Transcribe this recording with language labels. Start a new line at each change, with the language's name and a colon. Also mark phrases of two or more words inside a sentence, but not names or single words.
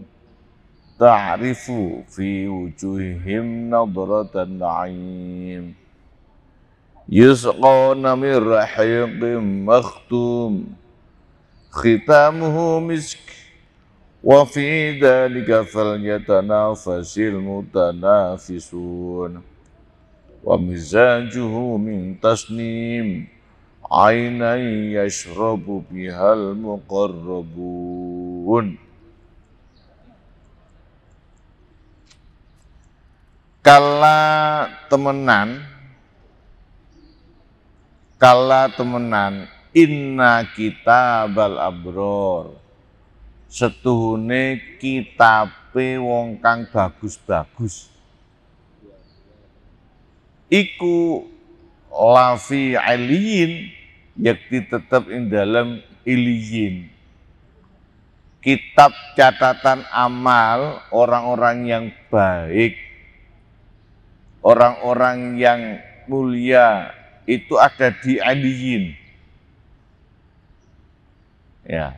Arabic: تعرف في وجوههم نضرة النعيم يسقون من رحيق مختوم ختامه مسك وفي ذلك فليتنافس المتنافسون ومزاجه من تسنيم عينا يشرب بها المقربون.
Javanese: Kala temenan
Arabic: إن كتاب الأبرار,
Javanese: setuhune kitabe wong kang bagus-bagus iku
Arabic: لفي عليين,
Javanese: yakti tetap ing dalam iliyin.
Indonesian: Kitab catatan amal orang-orang yang baik, orang-orang yang mulia itu ada di aliyin. Ya.